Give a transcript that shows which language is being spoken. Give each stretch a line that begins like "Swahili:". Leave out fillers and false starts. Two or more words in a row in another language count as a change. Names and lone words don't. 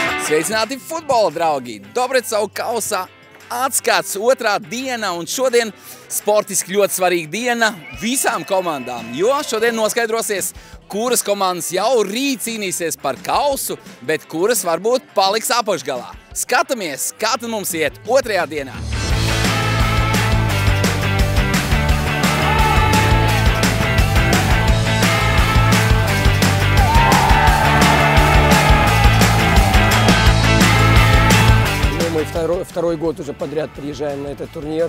Latvian: Sveicināti futbola draugi! Dobricau kausa atskats otrā diena, un šodien sportiski ļoti svarīga diena visām komandām, jo šodien noskaidrosies, kuras komandas jau rīt cīnīsies par kausu, bet kuras varbūt paliks apakšgalā. Skatāmies, kā tad mums iet otrajā dienā.
Russian: Мы второй год уже подряд приезжаем на этот турнир.